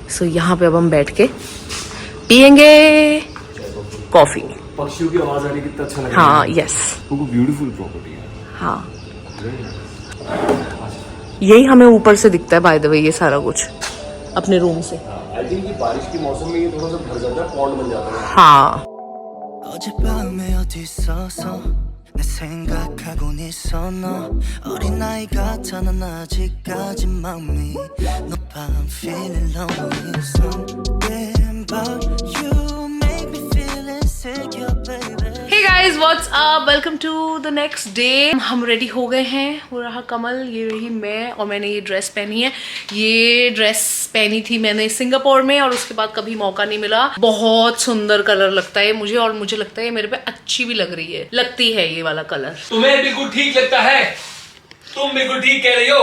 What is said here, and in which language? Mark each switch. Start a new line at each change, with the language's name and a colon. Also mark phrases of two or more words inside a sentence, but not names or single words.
Hindi: सो यहाँ पे अब हम बैठ के पियेंगे कॉफ़ी। पक्षियों की आवाज आ रही, कितना अच्छा लग रहा है। हाँ यस, वो
English: beautiful property
Hindi: है। हाँ यही हमें ऊपर से दिखता है
English: by the way,
Hindi: ये सारा कुछ अपने रूम से।
English: I think
Hindi: ये बारिश के मौसम में ये थोड़ा सा भर जाता है, पॉन्ड बन जाता है। हाँ
Korean: 어젯밤에 어디 있었어 내 생각하곤 있어 너 어린아이 같아 넌 아직까지 마음이 높아
English: I'm feeling lonely Something about you make me feel insecure baby Hey guys! guys what's up, welcome to the next day.
Hindi: हम रेडी हो गए हैं, वो रहा कमल, ये रही मैं, और मैंने ये ड्रेस पहनी है। ये ड्रेस पहनी थी मैंने सिंगापुर में और उसके बाद कभी मौका नहीं मिला। बहुत सुंदर कलर लगता है मुझे, और मुझे लगता है मेरे पे अच्छी भी लग रही है, लगती है ये वाला कलर। तुम्हें बिल्कुल ठीक लगता है, तुम बिल्कुल ठीक कह रही हो।